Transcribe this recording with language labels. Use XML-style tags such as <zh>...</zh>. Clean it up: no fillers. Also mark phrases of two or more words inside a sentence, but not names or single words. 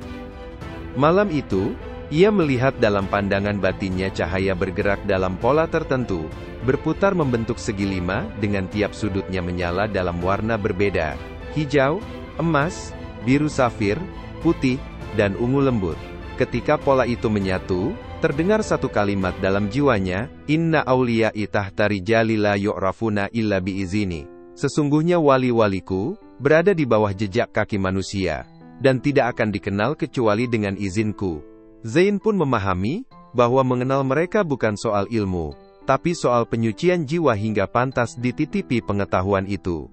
<id>Malam itu, ia melihat dalam pandangan batinnya cahaya bergerak dalam pola tertentu, berputar membentuk segi 5, dengan tiap sudutnya menyala dalam warna berbeda, hijau, emas, biru safir, putih, dan ungu lembut. Ketika pola itu menyatu, terdengar satu kalimat dalam jiwanya,</id> <ar>إن أوليائي تحت رجالي لا يعرفون إلا بإذني.</ar> <id>Sesungguhnya wali-waliku, berada di bawah jejak kaki manusia, dan tidak akan dikenal kecuali dengan izinku. Zain pun memahami, bahwa mengenal mereka bukan soal ilmu, tapi soal penyucian jiwa hingga pantas dititipi pengetahuan itu.</id>